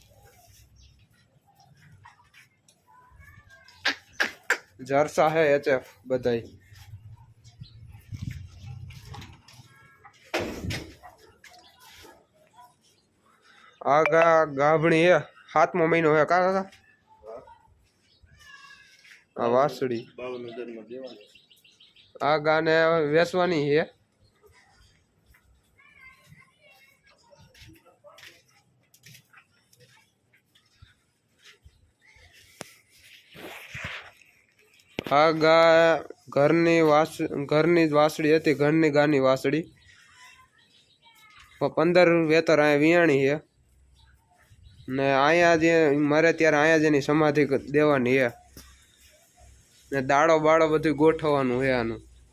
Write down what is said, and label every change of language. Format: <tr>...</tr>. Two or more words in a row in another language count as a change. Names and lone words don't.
<gu>જરસા હૈ HF બધાઈ। આગા ગાભણી હૈ 7મો મહીનો હૈ કાકા। આ વાસડી આ ગાને વેચવાની હૈ। આ ગા ઘરની વાસડી હતી। ઘરની ગાની વાસડી 15 વેતર અહીં વિયાણી હૈ ને અહીંયા જે મરે ત્યારે અહીંયા જેની સમાધિ દેવાની હૈ ને દાડો બાડો બધું ગોઠવવાનું હૈ આનું।</gu>